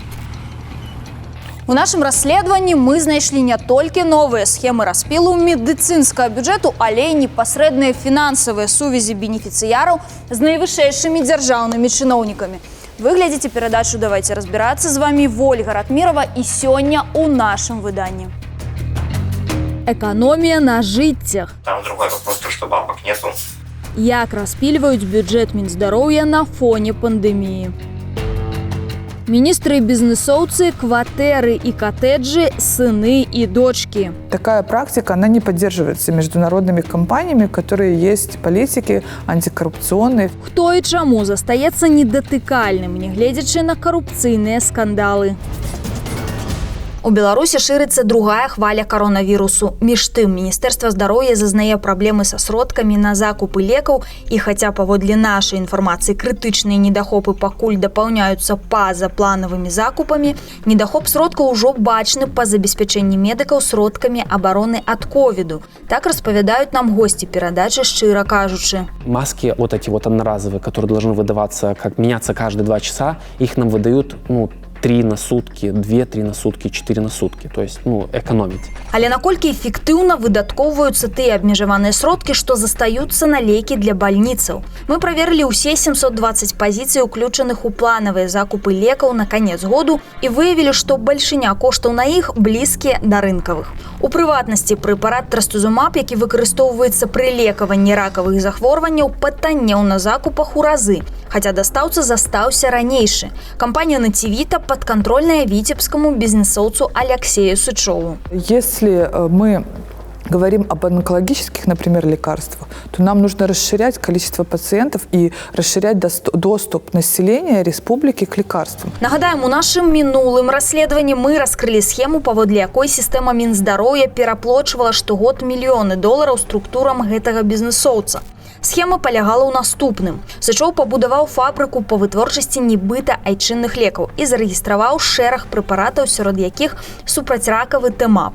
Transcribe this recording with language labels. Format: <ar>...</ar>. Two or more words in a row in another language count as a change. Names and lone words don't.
<be>У нашым расследаванні мы знайшлі не толькі новыя схемы распілу медыцынскага бюджэту, але і непасрэдныя фінансавыя сувязі бенефіцыяраў з найвышэйшымі дзяржаўнымі чыноўнікамі. Вы глядзіце перадачу «Давайте разбираться». З вами Ольга Ратмирова і сёння у нашым выданні. Экономія на жыццях.</be> <ru>Там другой вопрос, то, что бабок нету.</ru> <be>Як распільваюць бюджэт Мінздароўя на фоне пандэміі.</be> <ru>Министры и бизнесовцы, квартиры и коттеджи, сыны и дочки. Такая практика, она не поддерживается международными компаниями, которые есть политики антикоррупционные.</ru> <be>Хто и чаму застаецца недатыкальным, нягледзячы на коррупцыйныя скандалы. У Беларусі шырыцца другая хваля коронавірусу. Між тым, Міністэрства здароўя зазнае праблемы са сродкамі на закупы лекаў, і хаця паводле нашай інфармацыі крытычныя недахопы пакуль дапаўняюцца пазапланавымі закупамі, недахоп сродкаў ужо бачны па забеспячэнні медыкаў сродкамі абароны ад ковіду. Так распавядаюць нам госці перадачы, шчыра кажучы.</be> <ru>Маски вот эти вот одноразовые, которые должны выдаваться, как меняться каждые 2 часа, их нам выдают, 3 на сутки, 2-3 на сутки, 4 на сутки. То есть, экономить.</ru> <be>Але наколькі эфектыўна выдаткоўваюцца тыя абмежаваныя сродкі, што застаюцца на лекі для бальніцаў. Мы праверылі ўсе 720 пазіцый, уключаных у планавыя закупы лекаў на канец году, і выявілі, што бальшыня коштаў на іх блізкія да рынкавых. У прыватнасці прэпарат трастузумаб, які выкарыстоўваецца пры лекаванні ракавых захворванняў, патаннеў на закупах у разы, хаця дастаўца застаўся ранейшы.</be> <ru>Кампанія «Нативита» подконтрольная витебскому бизнесовцу Алексею Сычеву. Если мы говорим об онкологических, например, лекарствах, то нам нужно расширять количество пациентов и расширять доступ населения республики к лекарствам.</ru> <be>Нагадаем, у нашым мінулым расследаванні мы раскрылі схему, паводле якой сістэма Мінздароўя пераплочвала штогод мільёны долараў структурам гэтага бізнесоўца. Схема полягала ў наступным. Сычоў пабудаваў фабрыку па вытворчасці нібыта айчынных лекаў і зарэгістраваў шэраг прэпаратаў, сярод якіх супрацьракавы Тэмаб.</be>